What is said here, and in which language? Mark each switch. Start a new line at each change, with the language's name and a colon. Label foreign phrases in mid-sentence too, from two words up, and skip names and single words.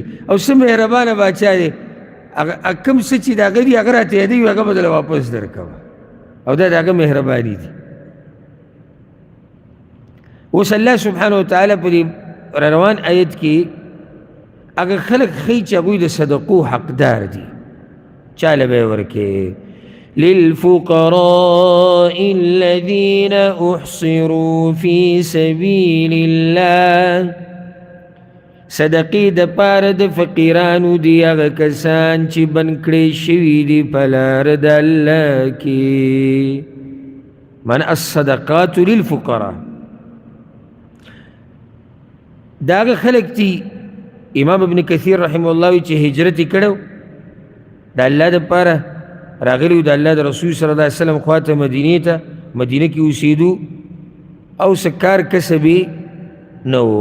Pashto: او څه مهربانه باچا دی، کوم څه چې د هغه دي هغه راته یادوي هغه به دله واپس در کوم، او دا د هغه مهرباني دي. اوس
Arabic: الله سبحانه وتعالی
Pashto: په دې روان آیت کې اگر خلق خی چې هغوی د صدقو حقدار دي چاله به یې ورکې.
Arabic: للفقراء الذين احصروا في سبيل الله،
Pashto: صدقې د پاره د فقیرانو دي هغه کسان چې بند کړی شوي دي په لاره د الله کې.
Arabic: من الصدقات للفقراء
Pashto: دا هغه خلق دي. امام ابن کثیر
Arabic: رحمه الله
Pashto: وی چې هجرت یې کړی د الله دپاره راغلی د الله د رسول
Arabic: صلی الله علیه وسلم
Pashto: خواته مدینې ته، مدینه کې اوسېدو او څه کار کسب یې نه و.